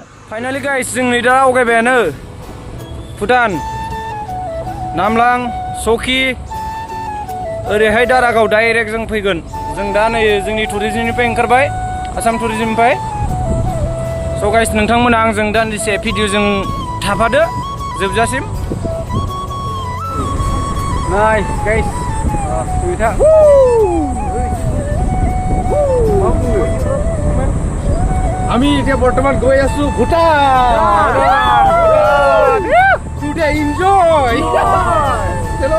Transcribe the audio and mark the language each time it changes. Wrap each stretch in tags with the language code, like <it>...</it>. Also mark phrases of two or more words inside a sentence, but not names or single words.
<en>finally guys</en> <brx>जों नै दा आवगायबायानो भुटान नामलां सकि ओरैहाय दारागाव डाइरेक्ट जों फैगोन। जों दा नै जोंनि टुरिजमनिफ्राय ओंखारबाय आसाम टुरिजमनिफ्राय।</brx> <en>so guys</en> <brx>नोंथांमोना आंजों दान्दिसे भिडिअ'जों थाफादो जोबजासिम। नाय गाइस</brx> <as>আমি এতিয়া বৰ্তমান গৈ আছো ভুটান।</as> <en>today enjoy চলো</en>